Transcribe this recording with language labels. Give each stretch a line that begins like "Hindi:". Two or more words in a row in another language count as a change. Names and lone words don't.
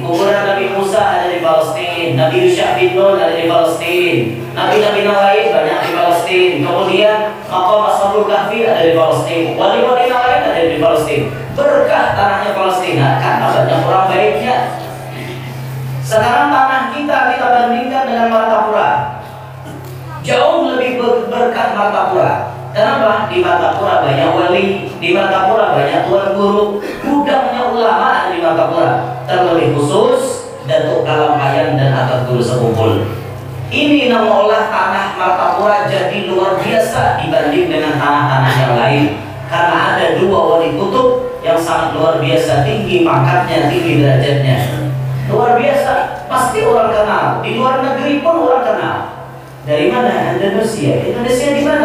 Indonesian: Kuburan Nabi Musa ada di Palestina. Nabi Yusha bin Nun ada di Palestina. Nabi-nabi lain banyak di Palestina. Kemudian Maqam Ashabul Kahfi ada di Palestina. Wali-wali lain ada di Palestina. Berkah tanahnya Palestina karena banyak orang baiknya. Sekarang tanah kita bandingkan dengan Martapura. Jauh lebih berkah Martapura. Kenapa? Di Martapura banyak wali, di Martapura banyak tuan guru, gudangnya ulama ada di Martapura. Terlebih khusus Datuk Kalampayan dan Atat Guru Sekumpul. Ini mengolah tanah Martapura jadi luar biasa dibanding dengan tanah-tanah yang lain. Karena ada dua wali kutub yang sangat luar biasa, tinggi pangkatnya, tinggi derajatnya. Luar biasa, pasti orang kenal. Di luar negeri pun orang kenal. Dari mana? Indonesia. Indonesia di mana?